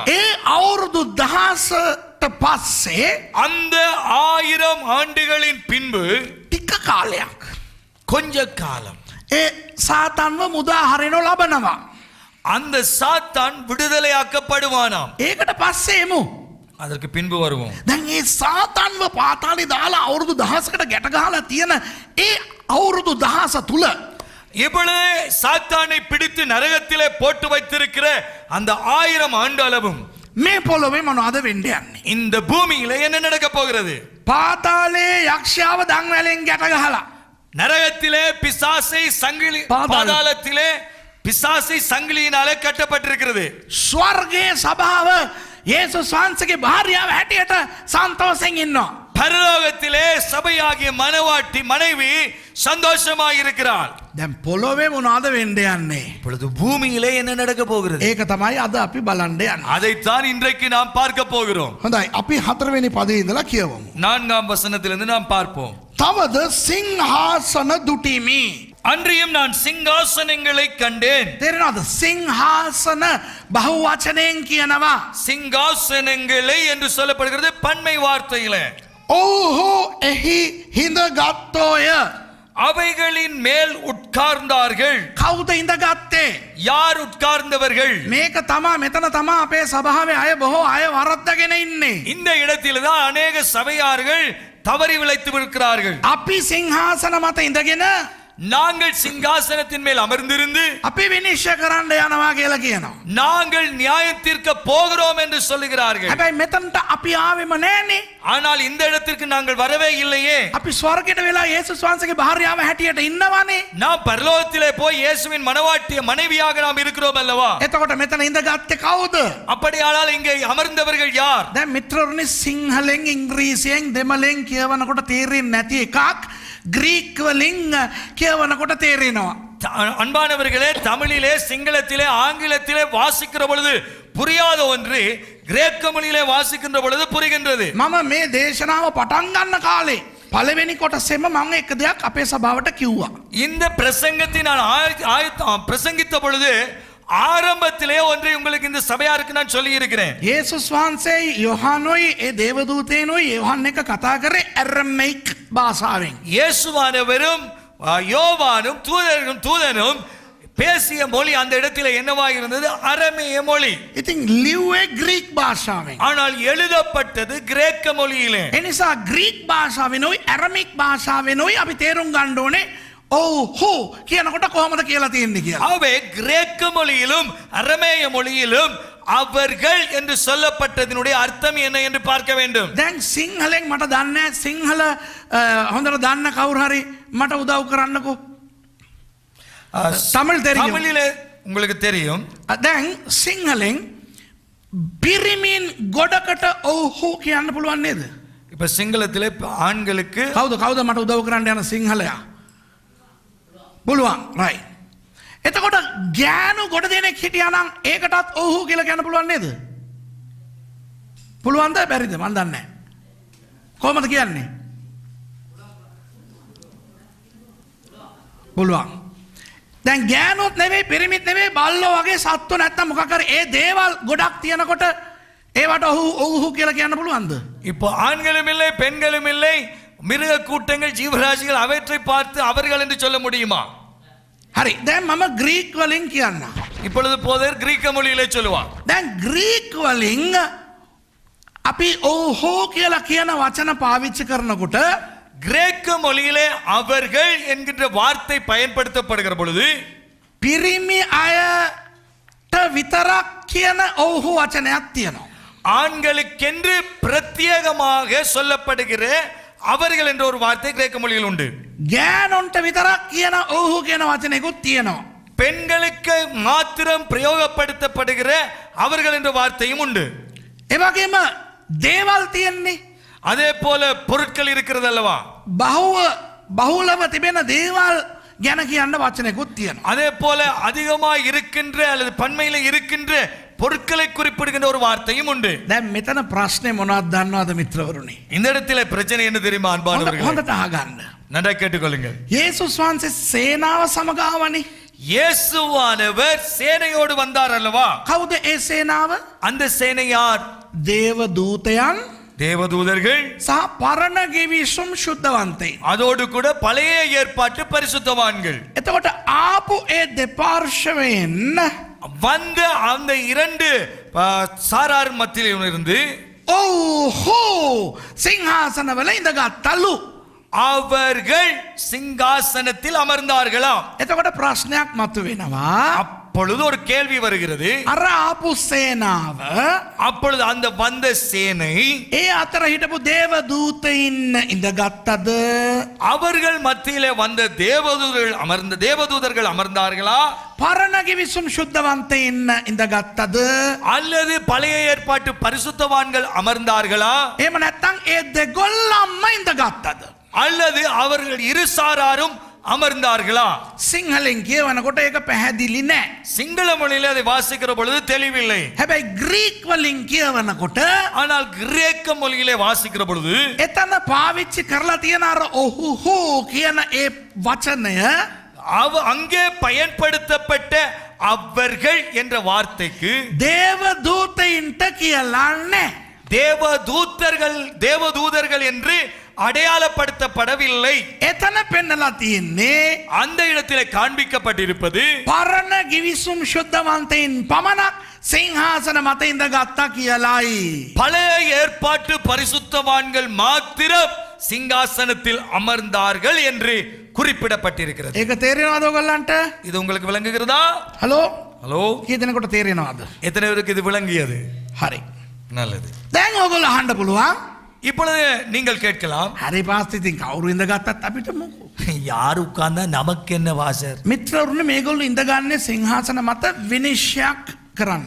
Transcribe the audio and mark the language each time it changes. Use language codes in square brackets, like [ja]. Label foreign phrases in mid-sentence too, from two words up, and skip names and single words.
[si] ඒ අවුරුදු 1000ට පස්සේ [ta] அந்த 1000 ஆண்டுகளின் பின்பு [si] ටික කාලයක් [ta] கொஞ்ச காலம் [si] ඒ සාතන්ව මුදා හරිනු ලබනවා. [ta] அந்த சாத்தான் விடுதலையாக்கப்படுவானாம். [si] ඒකට පස්සේ එමු. [ta] அதற்கு பின்பு வருவோம். [si] දැන් ඒ සාතන්ව පාතාලේ දාලා අවුරුදු 1000කට ගැට ගහලා තියෙන ඒ අවුරුදු 1000 තුල [ta] இப்பொழுது சாத்தானை பிடித்து நரகத்திலே போட்டு வைத்திருக்கிற அந்த 1000 ஆண்டு அளவும் [si] මේ පොළොවේ මොනවද වෙන්න යන්නේ? [ta] இந்த பூமியிலே என்ன நடக்க போகிறது? [si] පාතාලේ යක්ෂයාව දන්වැලෙන් ගැට ගහලා [ta] நரகத்திலே பிசாசை சங்கிலி, பாதாளத்திலே பிசாசை சங்கிலியினாலே கட்டப்பட்டிருக்கிறது. [si] ස්වර්ගයේ සභාව යේසුස් වහන්සේගේ භාර්යාව හැටියට සන්තෝෂෙන් ඉන්නවා. [ta] பரலோகத்திலே சபையாகிய மனவாட்டி மனைவி சந்தோஷமாக இருக்கிறாள். [si] දැන් පොළොවේ මොනවද වෙන්න යන්නේ? [ta] இப்பொழுது பூமியிலே என்ன நடக்க போகிறது? [si] ඒක තමයි අද අපි බලන්න යන්නේ. [ta] அதைத்தான் இன்றைக்கு நாம் பார்க்க போகிறோம். [si] හොඳයි අපි 4 වෙනි පදේ ඉඳලා කියවමු. [ta] 4ஆம் வசனத்திலிருந்து நாம் பார்ப்போம். [si] තවද සිංහාසන දුටිමි. [ta] அன்றியும் நான் சிங்காசனங்களை கண்டேன். [si] තේරෙනවද? සිංහාසන බහුවචනයෙන් කියනවා. [ta] சிங்காசனங்களை என்று சொல்லப்படுகிறது பன்மை வார்த்தையிலே. [si] ඔව්හු එහි හිඳගත්තෝය. [ta] அவைகளின் மேல் உட்கார்ந்தார்கள். [si] කවුද ඉඳගත්තේ? [ta] யார் உட்கார்ந்தவர்கள்? [si] මේක තමා මෙතන තමා අපේ සභාවේ අය බොහෝ අය වරද්දගෙන ඉන්නේ. [ta] இந்த இடத்தில்தான் அநேக சபையார்கள் தவறி விளைத்து இருக்கிறார்கள். [si] අපි සිංහාසන මත ඉඳගෙන [ta] நாங்கள் சிங்காசனத்தின் மேல் அமர்ந்திருந்து [si] අපි විනිශ්චය කරන්න යනවා කියලා කියනවා. [ta] நாங்கள் நியாயத்திற்கு போகிறோம் என்று சொல்லுகிறார்கள். [si] හැබැයි මෙතනට අපි ආවෙම නෑනේ. [ta] ஆனால் இந்த இடத்திற்கு நாங்கள் வரவே இல்லையே. [si] අපි ස්වර්ගයට වෙලා යේසුස් වහන්සේගේ භාර්යාව හැටියට ඉන්නවනේ. [ta] நாம் பரலோகத்திலே போய் இயேசுவின் மனவாட்டிய மனைவியாக நாம் இருக்கிறோம் அல்லவா? [si] එතකොට මෙතන ඉඳගත්තේ කවුද? [ta] அப்படியானால் இங்கே அமர்ந்தவர்கள் யார்? [si] දැන් මිත්‍රවරුනි සිංහලෙන් ඉංග්‍රීසියෙන් දෙමළෙන් කියවනකොට තේරෙන්නේ නැති එකක් ග්‍රීක වලින් කියවනකොට තේරෙනවා. [ta] அன்பானவர்களே, தமிழிலே சிங்களத்திலே ஆங்கிலத்திலே வாசிக்கிற பொழுது புரியாத ஒன்று கிரேக்க மொழியிலே வாசிக்கின்ற பொழுது புரிகின்றது. [si] මම මේ දේශනාව පටන් ගන්න කාලේ පළවෙනි කොටසෙම මම එක දෙයක් අපේ සභාවට කිව්වා. [ta] இந்த பிரசங்கத்தை நான் பிரசங்கித்த பொழுது ஆரம்பத்திலே ஒன்றை உங்களுக்கு இந்த சபையாருக்கு நான் சொல்லி இருக்கிறேன். [si] යේසුස් වහන්සේයි යොහානෝයි ඒ දේවදූතේනෝයි යොහන් එක කතා කරේ ඇරමෙයික් භාෂාවෙන්. [ta] இயேசுவானவரும் யோவானும் தூதனும் பேசிய மொழி அந்த இடத்துல என்னவாக இருந்தது? அரமேய மொழி. [si] ඉතින් ලිව්වේ ග්‍රීක් භාෂාවෙන්. [ta] ஆனால் எழுதப்பட்டது கிரேக்க மொழியிலே. [si] එනිසා ග්‍රීක් භාෂාවෙනුයි ඇරමික් භාෂාවෙනුයි අපි තේරුම් ගන්න ඕනේ ඔව්හු කියනකොට කොහොමද කියලා තියෙන්නේ කියලා. [ta] அவை கிரேக்க மொழியிலும் அரமேய மொழியிலும் அவர்கள் என்று சொல்லப்பட்டதனுடைய அர்த்தம் என்ன என்று பார்க்க வேண்டும். [si] දැන් සිංහලෙන් මට දන්නේ සිංහල හොඳට දන්න කවුරු හරි මට උදව් කරන්නකෝ. [ta] தமிழ் தெரியும். தமிழிலே உங்களுக்கு தெரியும். [si] දැන් සිංහලෙන් පිරිමින් ගොඩකට ඔව්හු කියන්න පුළුවන් නේද? [ta] இப்ப සිංහලத்திலே ஆண்களுக்கு [si] කවුද මට උදව් කරන්න යන සිංහලයා? පුළුවන්. right. එතකොට ගෑනු ගොඩ දෙනෙක් හිටියා නම් ඒකටත් ඔව්හු කියලා කියන්න පුළුවන් නේද? පුළුවන්ද බැරිද? මන් දන්නේ නැහැ. කොහොමද කියන්නේ? පුළුවන්. දැන් ගෑනුත් නෙවෙයි පිරිමිත් නෙවෙයි බල්ලෝ වගේ සත්තු නැත්තම් මොකක් හරි ඒ දේවල් ගොඩක් තියනකොට ඒවට ඔව්හු කියලා කියන්න පුළුවන්ද? [ta] இப்போ ஆண்களும் இல்லை பெண்களும் இல்லை மிருக கூட்டங்கள் ஜீவராசிகள் அவற்றை பார்த்து அவர்கள் என்று சொல்ல முடியுமா? [si] හරි. දැන් මම ග්‍රීක් වලින් කියන්න. [ta] இப்பொழுது போதர் கிரீக்க மொழியிலே சொல்லுவார். [si] දැන් ග්‍රීක් වලින් අපි ඔව්හු කියලා කියන වචන පාවිච්චි කරනකොට [ta] கிரேக்க மொழியிலே அவர்கள் என்கின்ற வார்த்தை பயன்படுத்தப்படுகிற பொழுது [si] පිරිමි අයට විතරක් කියන ඔව්හු වචනයක් තියෙනවා. [ta] ஆண்களுக்கென்று பிரத்யேகமாக சொல்லப்படுகிற அவர்கள் என்ற ஒரு வார்த்தை கிரேக்க மொழியில் உண்டு. [si] ගෑනොන්ට විතරක් කියන ඔව්හු කියන වචනයකුත් තියෙනවා. [ta] பெண்களுக்கு மாத்திரம் பிரயோகப்படுத்தப்படுகிற அவர்கள் என்ற வார்த்தையும் உண்டு. [si] ඒ වගේම දේවල් තියෙන්නේ [ta] அதே போல பொருட்கள் இருக்கிறது அல்லவா? [si] බහුලව තිබෙන දේවල් ගැන කියන්න වචනයකුත් තියෙනවා. [ta] அதே போல அதிகமாக இருக்கின்ற அல்லது பன்மையில இருக்கின்ற பொருட்களை குறிப்பிடுகின்ற ஒரு வார்த்தையும் உண்டு. [si] දැන් මෙතන ප්‍රශ්නේ මොනවද දන්නවද මිත්‍රවරුනි? [ta] இந்த இடத்துல பிரச்சனை என்ன தெரியுமா அன்பானவர்களே? [si] හොඳට අහගන්න. [ta] நன்றாக கேட்டுக்கொள்ளுங்கள். [si] යේසුස් වහන්සේ සේනාව සමග ආවනේ. [ta] இயேசுவானவர் சேனையோடு வந்தார் அல்லவா? [si] කවුද ඒ සේනාව? [ta] அந்த சேனை யார்? [si] දේව දූතයන් [ta] தேவதூதர்கள் [si] සහ පරණ ගෙවිසුම් ශුද්ධවන්තයින්. [ta] அதோடு கூட பழைய ஏற்பாட்டு பரிசுத்தவான்கள். [si] එතකොට ආපු ඒ දෙපාර්ශවයෙන් [ta] வந்த அந்த இரண்டு சாரார் மத்தியில் இருந்து [si] ඔව්හු සිංහාසනවල ඉඳගත්තලු. [ta] அவர்கள் சிங்காசனத்தில் அமர்ந்தார்களாம். [si] එතකොට ප්‍රශ්නයක් මතුවෙනවා. [ta] அப்பொழுது ஒரு கேள்வி வருகிறது. [si] අර ආපු සේනාව [ta] அப்பொழுது அந்த வந்த சேனை [si] ඒ අතර හිටපු දේව දූතයින් ඉඳගත්තද? [ta] அவர்கள் மத்தியிலே வந்த தேவதூதர்கள் அமர்ந்தார்களா? [si] පරණ ගෙවිසුම් ශුද්ධවන්තයින් ඉඳගත්තද? [ta] அல்லது பழைய ஏற்பாட்டு பரிசுத்தவான்கள் அமர்ந்தார்களா? [si] එහෙම නැත්නම් ඒ දෙගොල්ලන්ම ඉඳගත්තද? [ta] அல்லது அவர்கள் இரு சாராரும் அமர்ந்தார்களா? [si] සිංහලෙන් කියවනකොට ඒක පැහැදිලි නෑ. [ta] சிங்கள மொழியிலே அதை வாசிக்கிற பொழுது தெளிவில்லை. [si] හැබැයි ග්‍රීක් වලින් කියවනකොට [ta] ஆனால் கிரேக்க மொழியிலே வாசிக்கிற பொழுது [si] එතන පාවිච්චි කරලා තියෙන අර ඔහුහු කියන ඒ වචනය [ta] அங்கே பயன்படுத்தப்பட்ட அவர்கள் என்ற வார்த்தைக்கு [si] දේව දූතයින්ට කියලා නෑ. [ta] தேவதூதர்கள் என்று அடையாளப்படுத்தப்படவில்லை. [si] එතන පෙන්නලා තියෙන්නේ [ta] அந்த இடத்திலே காண்பிக்கப்பட்டிருப்பது [si] පරණ ගෙවිසුම් ශුද්ධවන්තයින් පමණක් සිංහාසන මත ඉඳගත්තා කියලායි. [ta] பழைய ஏற்பாட்டு பரிசுத்தவான்கள் மாத்திரம் சிங்காசனத்தில் அமர்ந்தார்கள் என்று குறிப்பிடப்பட்டிருக்கிறது. [si] ඒක තේරෙනවද ඔයගොල්ලන්ට? [ta] இது உங்களுக்கு விளங்குகிறதா? [si] හලෝ [ta] ஹலோ, [si] කී දෙනෙකුට තේරෙනවද? [ta] எத்தனை பேருக்கு இது விளங்கியது? [si] හරි. [ta] நல்லது. [si] දැන් ඔයගොල්ලෝ අහන්න පුළුවන්. [ta] இப்பொழுது நீங்கள் கேட்கலாம், [si] හරි පාස්ටර් ඉතින් කවුරු ඉඳගත්තත් අපිට මොකෝ? [ta] யார் உட்கார்ந்தா நமக்கு என்ன வாசர்? [si] මිත්‍රවරුනි මේගොල්ලෝ ඉඳගන්නේ සිංහාසන මත විනිශ්චයක් කරන්න.